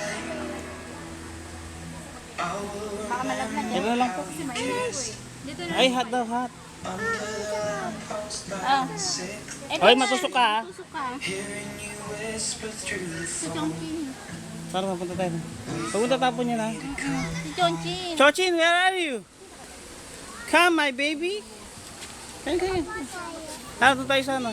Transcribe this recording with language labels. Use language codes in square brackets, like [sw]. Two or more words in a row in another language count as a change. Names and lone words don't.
[tl] Baka malaglag Ito na lang po. kasi mainit po eh. Dito na. Ay, hot daw, hot. Ah. Eto Hoy, na, matusok ka, ah. Matusok ka. Si Chongqing. Para mapunta tayo. Huwag mo tatapon yan ha. Si Chongqing. [en] Chochin, where are you? Come, my baby. [tl] Kain. Tara, doon tayo sa ano?